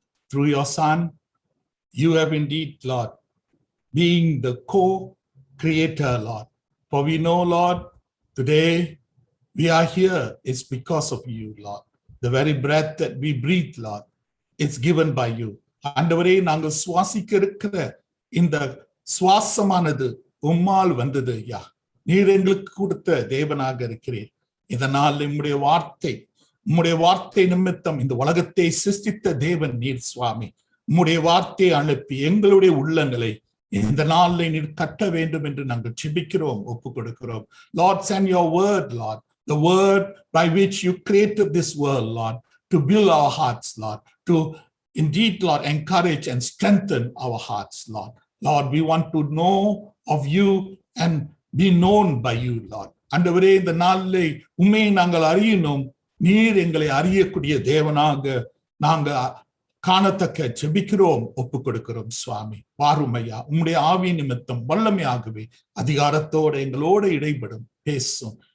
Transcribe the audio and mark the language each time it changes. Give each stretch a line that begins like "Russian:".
English: Through your Son, you have indeed, Lord, being the co-creator, Lord. For we know, Lord, today we are here, it's because of you, Lord. The very breath that we breathe, Lord, it's given by you.
Tamil: ஆண்டவரே, நாங்கள் சுவாசிக்க இருக்கிற இந்த சுவாசமானது உம்மால் வந்தது ஐயா. நீர் எங்களுக்கு கொடுத்த தேவனாக இருக்கிறீர். இதனால் உம்முடைய வார்த்தை நிமித்தம் இந்த உலகத்தை சிருஷ்டித்த தேவன் நீர் சுவாமி. உம்முடைய வார்த்தையை அனுப்பி எங்களுடைய உள்ளங்களை இந்த நாளில் நீர் கட்ட வேண்டும் என்று நாங்கள் ஜெபிக்கிறோம், ஒப்பு கொடுக்கிறோம்.
English: Lord, send your word, Lord, the word by which you created this world, Lord, to build our hearts, Lord, to indeed, Lord, encourage and strengthen our hearts, Lord. Lord, we want to know of you and be known by you, Lord.
Tamil: ஆண்டவரே, இந்த நாளிலே உம்மை நாங்கள் அறியணும். நீர் எங்களை அறியக்கூடிய தேவனாக நாங்கள் காணத்தக்க ஜெபிக்கிறோம், ஒப்பு கொடுக்கிறோம் சுவாமி. வாரும் ஐயா, உம்முடைய ஆவி நிமித்தம் வல்லமையாகவே அதிகாரத்தோடு எங்களோடு இடைபடும் பேசும்.